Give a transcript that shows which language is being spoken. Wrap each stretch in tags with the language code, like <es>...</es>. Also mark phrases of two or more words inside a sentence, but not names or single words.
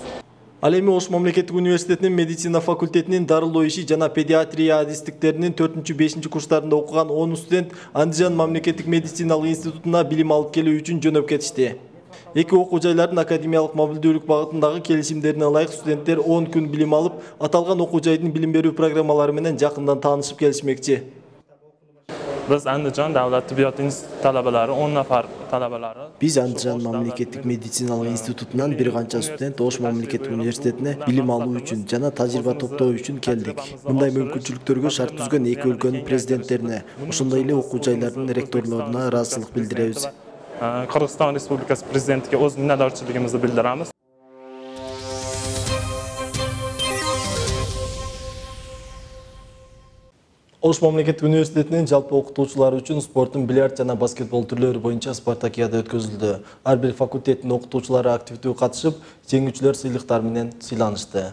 <ky>Ал эми Ош мамлекеттик университетинин медицина факультетинин дарылоо иши жана педиатрия адистиктеринин 4-5 курстарында окуган 10 студент Андижан мамлекеттик медициналык институтуна билим алып келүү үчүн жөнөп кетишти. Эки окуу жайлардын академиялык мобилдүүлүк багытындагы келишимдерине ылайык студенттер 10 күн билим алып, аталган окуу жайдын билим берүү программалары менен жакындан таанышып келишмекчи.</ky> <uz>Biz Andijon davlat tibbiyot instituti talabalari 10 nafar talabalari.</uz> <ky>Биз Андижан мамлекеттик медициналык институтунан бир канча студент Ош мамлекеттик университетине билим алуу үчүн жана тажрыйба топтоо үчүн келдик. Мындай мүмкүнчүлүктөргө шарт түзгөн эки өлкөнүн президенттерине, ошондой эле окуу жайлардын ректорлоруна ыраазычылык билдиребиз.</ky> <uz>Qirg'iziston Respublikasi prezidentiga o'z minnatdorchiligimizni bildiramiz.</uz> <ky>Ош мамлекеттик университетинин жалпы окутуучулары үчүн спорттун бильярд жана баскетбол түрлөрү боюнча спартакиада өткөзүлдү. Ар бир факультеттин окутуучулары активдүү катышып, жеңүүчүлөр сыйлыктар менен сыйланышты.</ky>